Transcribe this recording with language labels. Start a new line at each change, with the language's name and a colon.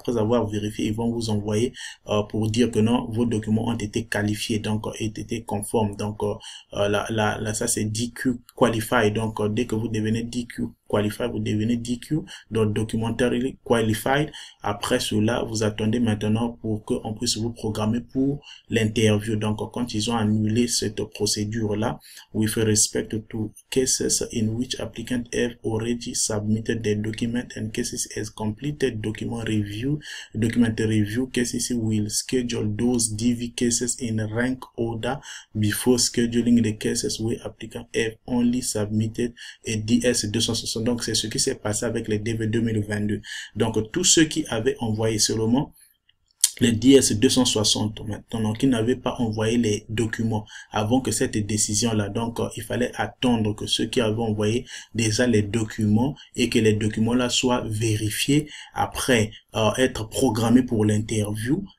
French: Après avoir vérifié, ils vont vous envoyer pour dire que non, vos documents ont été qualifiés, donc ont été conformes. Donc là ça c'est DQ qualified. Donc dès que vous devenez DQ qualified, vous devenez DQ, donc documentary qualified. Après cela, vous attendez maintenant pour qu'on puisse vous programmer pour l'interview. Donc quand ils ont annulé cette procédure là,
English: with respect to cases in which applicant have already submitted their document and cases as completed document review, KCC will schedule those DV cases in rank order before scheduling the cases where applicant have only submitted a DS 260.
French: Donc c'est ce qui s'est passé avec les DV 2022. Donc tous ceux qui avaient envoyé seulement les DS 260 maintenant, qui n'avaient pas envoyé les documents avant que cette décision-là. Donc, il fallait attendre que ceux qui avaient envoyé déjà les documents et que les documents-là soient vérifiés après être programmés pour l'interview.